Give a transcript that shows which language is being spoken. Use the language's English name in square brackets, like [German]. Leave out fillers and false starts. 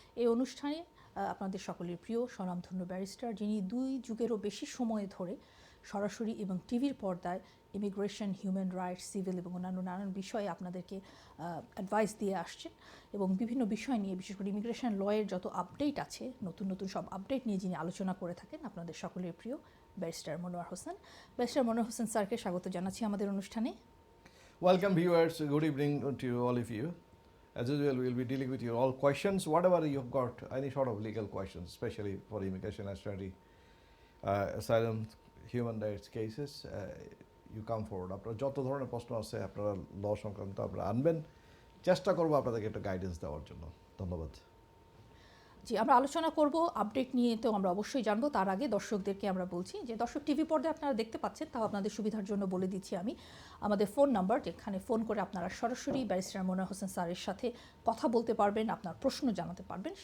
[Bangla] এই অনুষ্ঠানে আপনাদের সকলের প্রিয় স্বনামধন্য ব্যারিস্টার, যিনি ২ যুগেরও বেশি সময় ধরে সরাসরি এবং টিভির পর্দায় ইমিগ্রেশন, হিউম্যান রাইটস, সিভিল এবং অন্যান্য নানান বিষয়ে আপনাদেরকে অ্যাডভাইস দিয়ে আসছেন এবং বিভিন্ন বিষয় নিয়ে, বিশেষ করে ইমিগ্রেশন লয়ের যত আপডেট আছে, নতুন নতুন সব আপডেট নিয়ে যিনি আলোচনা করে থাকেন, আপনাদের সকলের প্রিয় ব্যারিস্টার মনোয়ার হোসেন। ব্যারিস্টার মনোয়ার হোসেন স্যারকে স্বাগত জানাচ্ছি আমাদের অনুষ্ঠানে। [English] Welcome viewers, good evening to all of you. As usual, we'll be dealing with your all questions, whatever you've got, any sort of legal questions, especially for immigration, nationality, asylum, human rights cases, you come forward. [Bangla] আপনারা যত ধরনের প্রশ্ন আছে আপনারা ল সংক্রান্ত আপনারা আনবেন, চেষ্টা করবো আপনাদেরকে একটা গাইডেন্স দেওয়ার জন্য। ধন্যবাদ। জি, আমরা আলোচনা করব আপডেট নিয়ে, তো আমরা অবশ্যই জানবো। তার আগে দর্শকদেরকে আমরা বলছি যে দর্শক টিভি পর্দায় আপনারা দেখতে পাচ্ছেন, তাও আপনাদের সুবিধার জন্য বলে দিচ্ছি আমি আমাদের ফোন নাম্বার, যেখানে ফোন করে আপনারা সরাসরি ব্যারিস্টার মনোয়ার হোসেন স্যারের সাথে কথা বলতে পারবেন, আপনার প্রশ্ন জানাতে পারবেন।